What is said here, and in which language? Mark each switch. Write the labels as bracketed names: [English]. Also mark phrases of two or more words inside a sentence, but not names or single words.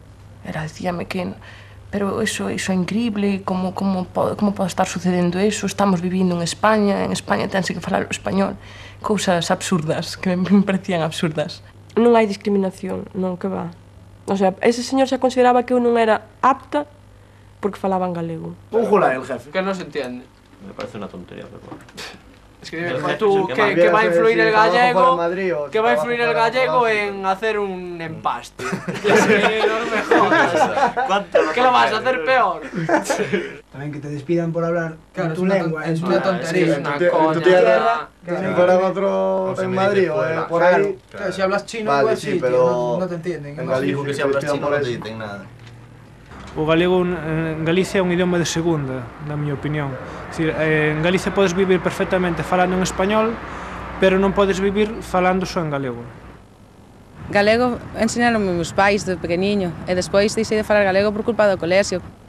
[Galician] Ela dicíame que, pero eso é increíble, como pode estar sucedendo eso, estamos vivindo en España tense que falar o español, cousas absurdas, que me parecían absurdas. Non hai discriminación, non, que va. O sea, ese señor xa consideraba que eu non era apta porque falaba en galego. [Spanish] Pújula el jefe. Que non se entiende. Me parece una tontería, pero bueno. Es que tú, que va a influir el gallego en hacer un empaste. No me jodas. ¿Qué lo vas a hacer peor? También que te despidan por hablar Claro, tu lengua. es una tontería. En tu tierra, si fueran otro en Madrid o por ahí. Si hablas chino, vale, pues sí, sí, pero no te entienden. En Galicia, que si hablas chino non te dicen nada. [Galician] O galego en Galicia é un idioma de segunda, na miña opinión. En Galicia podes vivir perfectamente falando en español, pero non podes vivir falando só en galego. Galego ensinaron meus pais de pequeniño e despois deixei de falar galego por culpa do colexio.